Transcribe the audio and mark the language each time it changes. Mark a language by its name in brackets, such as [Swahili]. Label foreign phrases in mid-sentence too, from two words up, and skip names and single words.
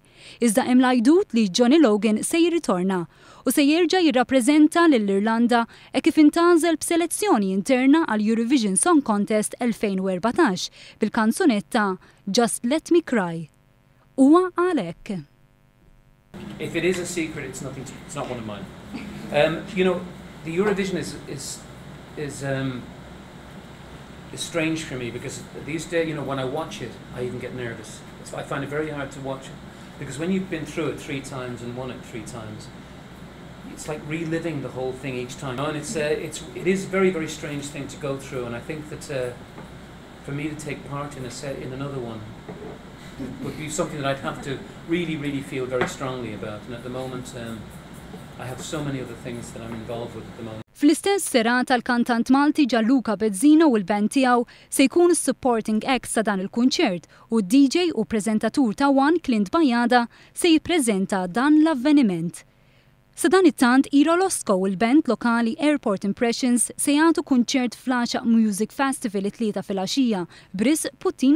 [Maltese] Iżda hemm l-għajdut li Johnny Logan se jirritorna u se jerġa' jirrappreżenta lill-Irlanda kif intażel b'selezzjoni interna għal Eurovision Song Contest 2014 bil-kanzunetta Just Let Me Cry. Huwa għalhekk. [English] If it is a secret, it's not one of mine. The Eurovision is strange for me because these days, when I watch it, I even get nervous. I find it very hard to watch it because when you've been through it 3 times and won it 3 times, it's like reliving the whole thing each time. And it is a very, very strange thing to go through. And I think that for me to take part in another one would be something that I'd have to really, really feel very strongly about. And at the moment, I have so many other things that I'm involved with at the moment. [Maltese] Fl-istess serata l-kantant Malti Gianluca Bezzino u l-band tiegħu se jkun [English] supporting acts [Maltese] ta' dan il-kunċert u d-DJ u preżentatur ta' One Clint Bajada se jippreżenta dan l-avveniment. Sa dan it-tant Ira Losko u l-band lokali Airport Impressions se jagħtu kunċert fl-Ghaxaq Music Festival it-3 fil-għaxija il-Puttinu.